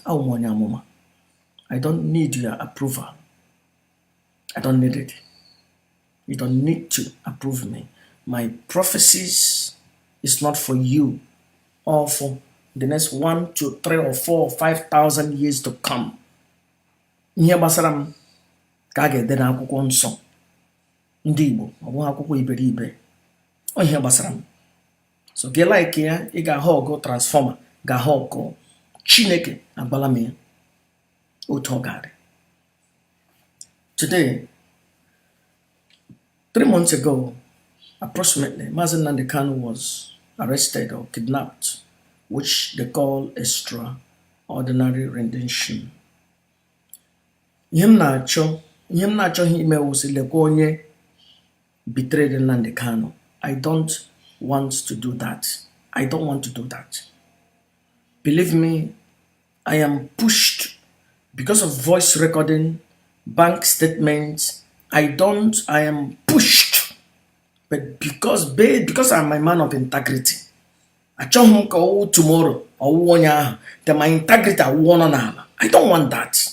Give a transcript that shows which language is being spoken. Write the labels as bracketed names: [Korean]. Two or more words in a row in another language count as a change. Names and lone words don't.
[English] I don't need your approval. I don't need it. You don't need to approve me. My prophecies is not for you or for the next 1 to 3 or 4 or 5,000 years to come. [Igbo] Ihe gbasara m ka a ga-ede n'akwụkwọ nsọ ndị Igbo, ọ bụghị akwụkwọ iberibe. Ọ ihe gbasara m. So gị like ya, ị ga-ahụ ọgụ transformer, ga-ahụ ọgụ Chineke agbala m ya. Otu ọ ga-adị. [English] Today, 3 months ago, approximately, Mazen Nnamdi Kanu was arrested or kidnapped, which they call extraordinary rendition. [Igbo] Ihe m na-achọ ime wusi lekwa onye betrayed Nnamdi Kanu. [English] I don't want to do that. I don't want to do that. Believe me, I am pushed because of voice recording, bank statements. I am pushed. But because I'm a man of integrity, I tomorrow or 1 year, then my integrity I don't want that.